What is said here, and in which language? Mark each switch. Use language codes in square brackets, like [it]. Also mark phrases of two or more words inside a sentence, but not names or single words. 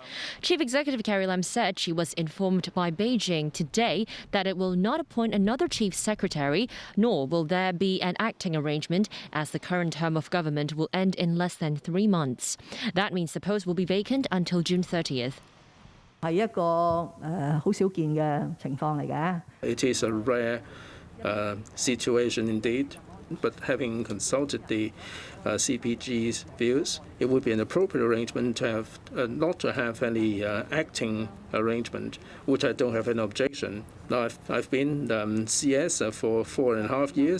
[en] Chief Executive Carrie Lam said she was informed by Beijing today that it will not appoint another Chief Secretary, nor will there be an acting arrangement, as the current term of government will end in less than 3 months. That means the post will be vacant until June 30th. [yue] 係一個好少見嘅情況嚟嘅。 [en] It is a rare situation indeed, but having consulted the CPG's views, it would be an appropriate arrangement to have not to have any acting arrangement, which I don't have an objection. Now, I've been CS for 4.5 years.